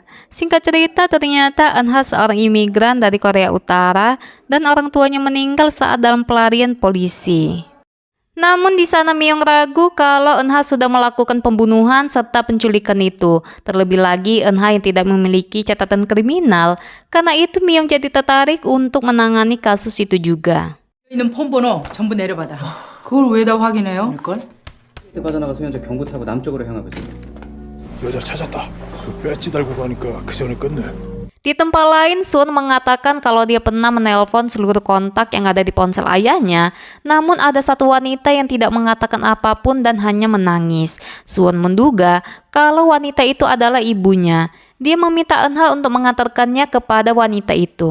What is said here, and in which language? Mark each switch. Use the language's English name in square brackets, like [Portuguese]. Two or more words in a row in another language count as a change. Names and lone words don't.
[Indonesian] Singkat cerita, ternyata Eunha seorang imigran dari Korea Utara dan orang tuanya meninggal saat dalam pelarian polisi. Namun di sana Myong ragu kalau Eunha sudah melakukan pembunuhan serta penculikan itu. Terlebih lagi Eunha yang tidak memiliki catatan kriminal. Karena itu Myong jadi tertarik untuk menangani kasus itu juga. [Korean] 있는 폰 번호 전부 내려받아. 그걸 왜 다 확인해요? 일건? 그때 빠져나가 소현저 경부 타고 남쪽으로 향하고 있어요. 여자 찾았다. 그 배지 달고 가니까 그 전에 끝내. [Indonesian] Di tempat lain, Suwon mengatakan kalau dia pernah menelpon seluruh kontak yang ada di ponsel ayahnya, namun ada satu wanita yang tidak mengatakan apapun dan hanya menangis. Suwon menduga kalau wanita itu adalah ibunya. Dia meminta Eunha untuk mengantarkannya kepada wanita itu.